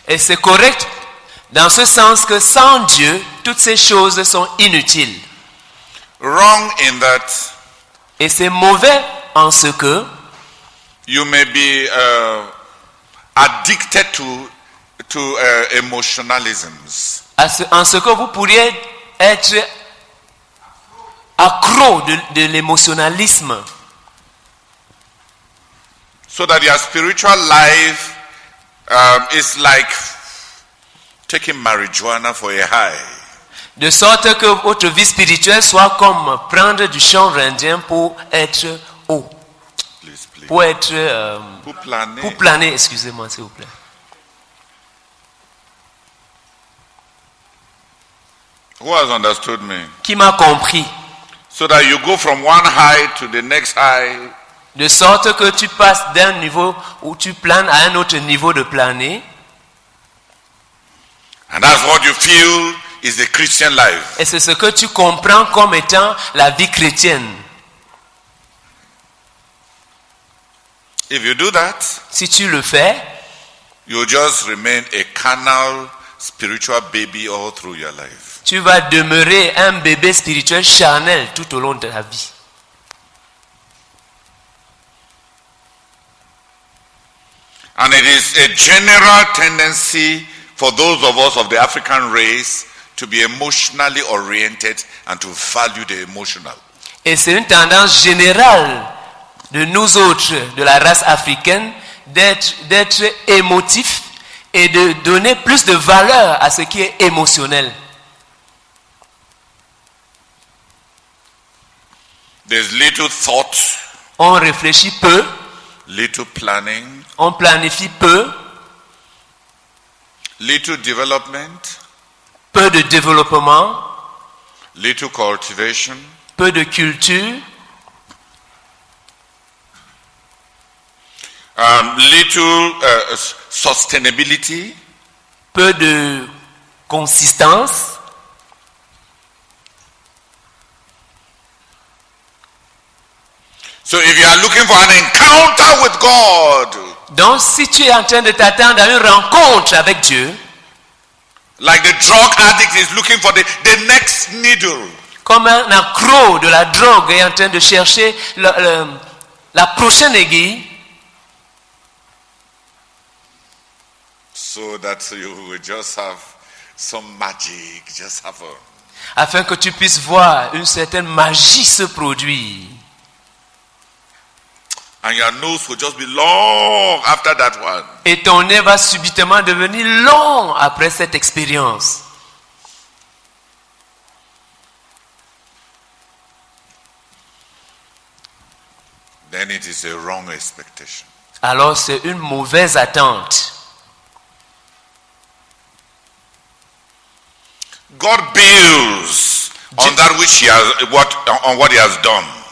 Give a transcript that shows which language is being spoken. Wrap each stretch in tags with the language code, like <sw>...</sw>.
<fr>Et c'est correct dans ce sens que sans Dieu, toutes ces choses sont inutiles.</fr> <en>Wrong in that.</en> <fr>Et c'est mauvais en ce que</fr> <en>you may be addicted to emotionalisms.</en> <fr>En ce que vous pourriez être accro de l'émotionnalisme.</fr> <en>So that your spiritual life is like taking marijuana for a high.</en> <fr>De sorte que votre vie spirituelle soit comme prendre du chanvre indien pour être haut.</fr> <en>Please.</en> <fr>Pour être pour planer, excusez-moi s'il vous plaît.</fr> <en>Who has understood me?</en> <fr>Qui m'a compris?</fr> <en>So that you go from one high to the next high.</en> <fr>De sorte que tu passes d'un niveau où tu planes à un autre niveau de planer.</fr> <en>And that's what you feel is the Christian life.</en> <fr>Et c'est ce que tu comprends comme étant la vie chrétienne.</fr> <en>If you do that,</en> <fr>si tu le fais,</fr> <en>you'll just remain a carnal spiritual baby all through your life.</en> <fr>Tu vas demeurer un bébé spirituel charnel tout au long de ta vie.</fr> <en>And it is a general tendency for those of us of the African race to be emotionally oriented and to value the emotional.</en> <fr>Et c'est une tendance générale de nous autres, de la race africaine, d'être émotif et de donner plus de valeur à ce qui est émotionnel.</fr> <en>There's little thought.</en> <fr>On réfléchit peu.</fr> <en>Little planning.</en> <fr>On planifie peu.</fr> <en>Little development.</en> <fr>Peu de développement.</fr> <en>Little cultivation.</en> <fr>Peu de culture.</fr> <en>Little sustainability.</en> <fr>Peu de consistance.</fr> <en>So if you are looking for an encounter with God,</en> <fr>donc si tu es en train de t'attendre à une rencontre avec Dieu,</fr> <en>like the drug addict is looking for the next needle,</en> <fr>comme un accro de la drogue est en train de chercher la prochaine aiguille,</fr> <en>so that you will just have some magic, just have</en> <fr>afin que tu puisses voir une certaine magie se produire.</fr> <en>And your nose will just be long after that one.</en> <fr>Et ton nez va subitement devenir long après cette expérience.</fr> <en>Then it is a wrong expectation.</en> <fr>Alors c'est une mauvaise attente.</fr> <en>God builds on that which he has, on what he has done.</en>